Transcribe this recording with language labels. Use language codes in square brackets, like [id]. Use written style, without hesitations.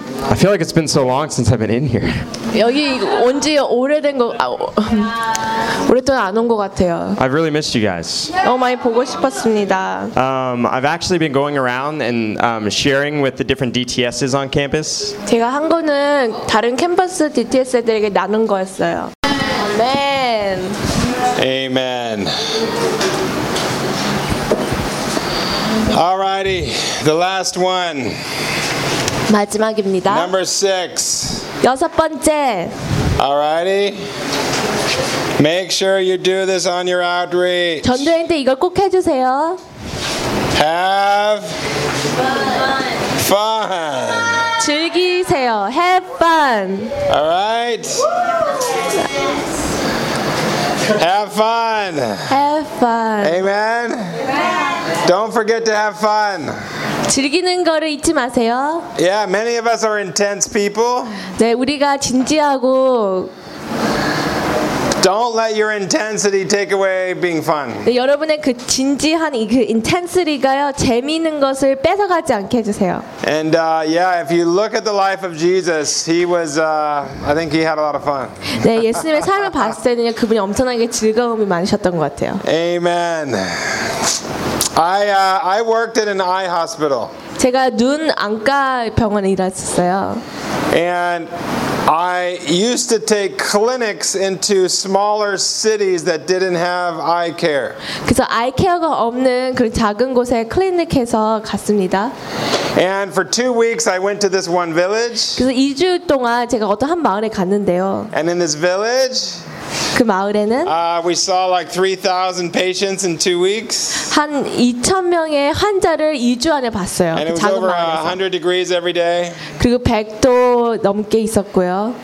[en] I feel like it's been so long since I've been in here. [ko] 여기 온 지 오래된 거 오랫동안 안 온 거 같아요. [en] I've really missed you guys. [ko] 너무 많이 보고 싶었습니다. [en] I've actually been going around and sharing with the different DTSs on campus. [ko] 제가 한 거는 다른 캠퍼스 DTS들에게 나눈 거였어요. [en] Amen. Amen. Alrighty, the last one. [ko] 마지막입니다. [en] Number six. [ko] 여섯 번째. [en] Alrighty. Make sure you do this on your outreach. [ko] 전도회 때 이걸 꼭 해주세요. [en] Have fun. [ko] 즐기세요. [en] Have fun. Alright. Have fun. Have fun. Amen. Don't forget to have fun. [ko] 즐기는 거를 잊지 마세요. [en] Yeah, many of us are intense people. [ko] 네, 우리가 진지하고. [en] Don't let your intensity take away being fun. [ko] 네, 여러분의 그 진지한 이 그 intensity가요, 재미있는 것을 뺏어가지 않게 해주세요. [en] And yeah, if you look at the life of Jesus, he was, I think he had a lot of fun. [ko] 네, 예수님의 삶을 봤을 때는 그분이 엄청나게 즐거움이 많으셨던 것 같아요. [en] Amen. I worked at an eye hospital. [ko] 제가 눈 안과 병원에 일했었어요. [en] And I used to take clinics into smaller cities that didn't have eye care. [ko] 그래서 아이 케어가 없는 그런 작은 곳에 클리닉에서 갔습니다. [en] And for 2 weeks I went to this one village. [ko] 그래서 2주 동안 제가 어떤 한 마을에 갔는데요. [en] And in this village [ko] 그 마을에는 [en] we saw like 3,000 patients in 2 weeks. [ko] 한 2,000명의 환자를 2주 안에 봤어요. [en] And it was over 100 degrees every day. [ko] 그리고 100도 넘게 있었고요.